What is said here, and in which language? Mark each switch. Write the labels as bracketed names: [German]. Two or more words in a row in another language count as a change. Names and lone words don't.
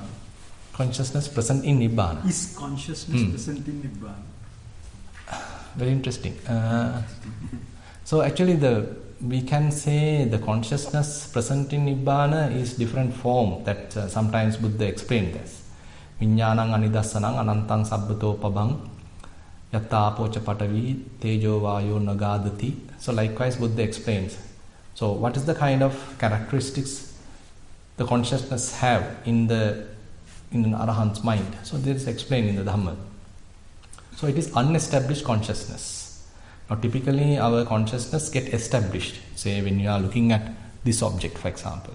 [English] Consciousness present in Nibbana. Is consciousness present in Nibbana? Very interesting. So actually we can say the consciousness present in Nibbana is different form that sometimes Buddha explained this. [Pali] Viññānaṁ anidassaнаṁ anantaṁ sabbhato pabhaṁ yattāpoca patavi tejo vayo nagadati. [English] So likewise Buddha explains. So what is the kind of characteristics the consciousness have in an Arahant's mind? So this is explained in the Dhamma. So it is unestablished consciousness. Now typically our consciousness get established, say when you are looking at this object for example.